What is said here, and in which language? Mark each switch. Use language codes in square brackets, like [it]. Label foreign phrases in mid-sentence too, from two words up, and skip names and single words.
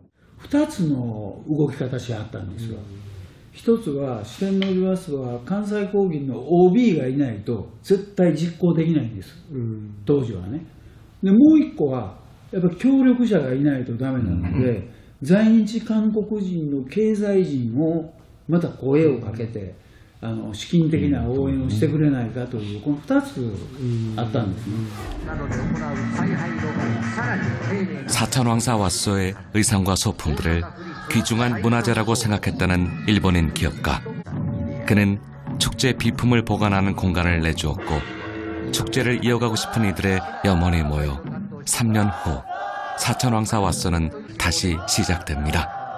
[ja] 2 つの動き方しあったんですよ。一つは四天王寺和装は関西工業の OB がいないと絶対実行できないんです、当時はね。でもう一個はやっぱ協力者がいないとダメなので、在日韓国人の経済人をまた声をかけて資金的な応援をしてくれないかというこの2つあったんですね。 [ko] 사천왕사 왓소의 의상과 소품들을 귀중한 문화재라고 생각했다는 일본인 기업가. 그는 축제 비품을 보관하는 공간을 내주었고 축제를 이어가고 싶은 이들의 염원이 모여 3년 후 사천왕사 왓소는 다시 시작됩니다.